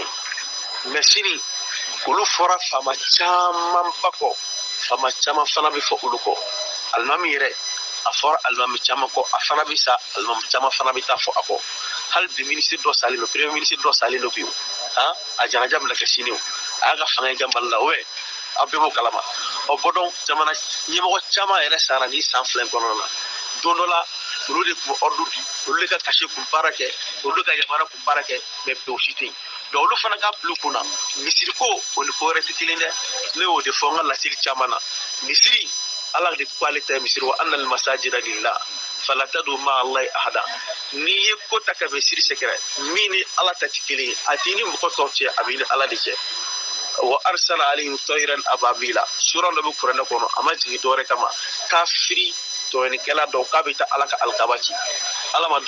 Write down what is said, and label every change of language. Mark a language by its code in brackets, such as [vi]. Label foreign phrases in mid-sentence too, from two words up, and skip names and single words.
[bm] yen mais sini olu fɔra faama camanba kɔ faama caman fana bɛ fɔ olu kɔ alimami yɛrɛ a fɔra alimami caman kɔ a fana bɛ sa alimami caman fana bɛ taa fɔ a kɔ hali bi minisiri dɔ salen don premier minisiri dɔ salen don bi o a janaja bɛna kɛ sini o a y'a ka fanga kɛ mali la ouais a bɛɛ b'o kalama bɔdɔn jamana ɲɛmɔgɔ caman yɛrɛ sara ni san fila in kɔnɔna na don dɔ la olu de tun bɛ ordre di olu de ka kasi kun baara kɛ olu de ka yamaruya kun baara kɛ mais bi o si tɛ yen donc olu fana ka bila u kunna misiri ko o ni ko wɛrɛ tɛ kelen dɛ ne y'o de fɔ n ka laseli caman na misiri ala de ko ale ta ye misiri [ar] وأن المساجد لله فلا تدعوا مع الله [bm] ahada n'i ye ko ta ka bɛn siri sɛgɛrɛ min ni ala ta tɛ kelen ye a t'i ni mɔgɔ tɔw cɛ a b'i ni ala de cɛ [ar] وأرسل عليهم طيرا أبابيل [bm] sura dɔ bɛ kuranɛ kɔnɔ a ma jigin dɔwɛrɛ kama kafiri tɔɲɔnikɛla dɔw k'a bɛ taa ala ka alikaba ci ala ma